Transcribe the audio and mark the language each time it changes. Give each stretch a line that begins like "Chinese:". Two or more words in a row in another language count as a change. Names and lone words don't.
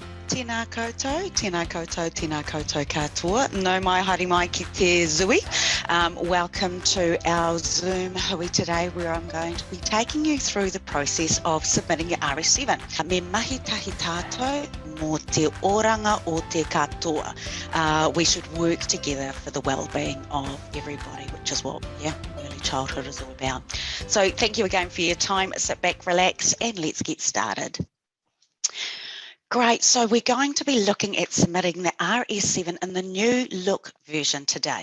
Māori: Tēnā koutou, tēnā koutou, tēnā koutou katoa. No mai haere mai ki te zui.
English: Welcome to our Zoom hui today, where I'm going to be taking you through the process of submitting your RS7.
Māori: Me mahi tahi tātou mō te oranga o te katoa.
English: We should work together for the well-being of everybody, which is what early childhood is all about. So thank you again for your time. Sit back, relax, and let's get started. Great, so we're going to be looking at submitting the RS7 in the new look version today.